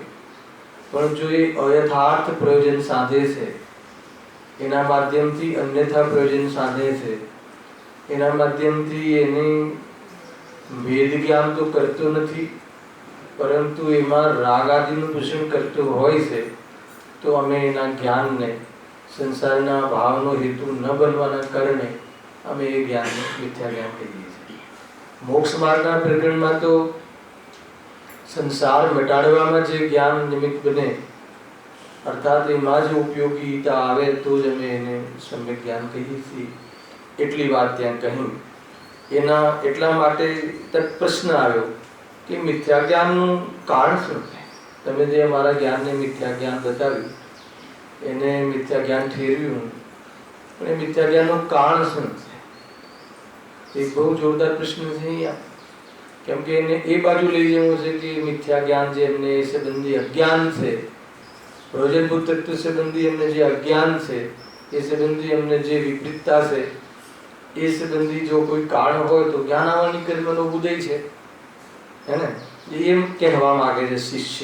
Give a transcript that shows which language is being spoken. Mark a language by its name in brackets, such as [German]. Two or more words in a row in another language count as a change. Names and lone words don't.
[Gujarati] પણ જો એ અયથાર્થ પ્રયોજન સાધે છે એના માધ્યમથી અન્યથા પ્રયોજન સાધે છે એના માધ્યમથી એને ભેદ જ્ઞાન તો કરતો નથી પરંતુ એમાં રાગ આદિનું દૂષણ કરતો હોય છે તો અમે એના જ્ઞાનને સંસારના ભાવનો હેતુ ન બનવાના કારણે અમે એ જ્ઞાન મિથ્યા જ્ઞાન કહીએ છીએ। મોક્ષ માર્ગના પ્રકરણમાં તો સંસાર મટાડવામાં જે જ્ઞાન નિમિત્ત બને અર્થાત એમાં જ ઉપયોગીતા આવે તો જ અમે એને સમ્યક જ્ઞાન કહીએ છીએ। એટલી વાત ત્યાં કહી। એના એટલા માટે તક પ્રશ્ન આવ્યો કિ મિથ્યા જ્ઞાનનું કારણ શું છે। તમે જે અમારા જ્ઞાનને મિથ્યા જ્ઞાન બતાવ્યું એને મિથ્યા જ્ઞાન ઠેરવ્યું પણ એ મિથ્યા જ્ઞાનનું કારણ શું છે? એક બહુ જોરદાર પ્રશ્ન છે અહીંયા। કેમ કે એને એ બાજુ લઈ જવું છે કે મિથ્યા જ્ઞાન જે એમને એ સંબંધી અજ્ઞાન છે પ્રયોજનભૂત તત્વ સંબંધી એમને જે અજ્ઞાન છે એ સંબંધી એમને જે વિપરીતતા છે એ સંબંધી જો કોઈ કારણ હોય તો જ્ઞાન આવવાની કર્મનો ઉદય છે હે ને એમ કહેવા માંગે છે શિષ્ય।